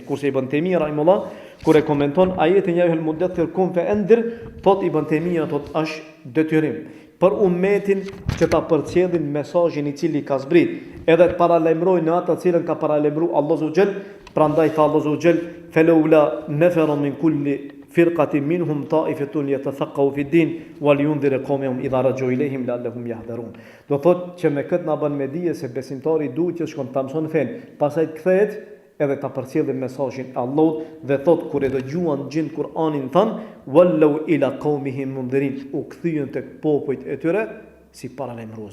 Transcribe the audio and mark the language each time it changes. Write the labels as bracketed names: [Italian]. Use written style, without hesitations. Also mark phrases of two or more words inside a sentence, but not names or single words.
[Albanian] Kurse Ibn Taymija rahimullah kur e komenton ajetin [Arabic] يا أيها المدثر قم فأنذر, [Albanian] thot Ibn Taymija thot është detyrim për ummetin që ta përcjellin mesazhin i cili ka zbrit, edhe të paralajmërojnë në atë të cilën ka paralajmëruar Allahu [Arabic] عز وجل. [Albanian] Prandaj tha Allahu [Arabic] عز وجل فلولا نفر من كل فرقة منهم طائفة ليتفقهوا في الدين ولينذروا قومهم إذا رجعوا إليهم لعلهم يحذرون. [Albanian] Do thot që me këtë na bën me dije se besimtari duhet që shkon ta mëson fen, pastaj të kthehet edhe ta përcjellë mesazhin e Allahut dhe thot kur e dëgjuan gjin Kur'anin than [Arabic] ولوا إلى قومهم منذرين, [Albanian] u kthyen tek popujt e tyre si paralajmërues.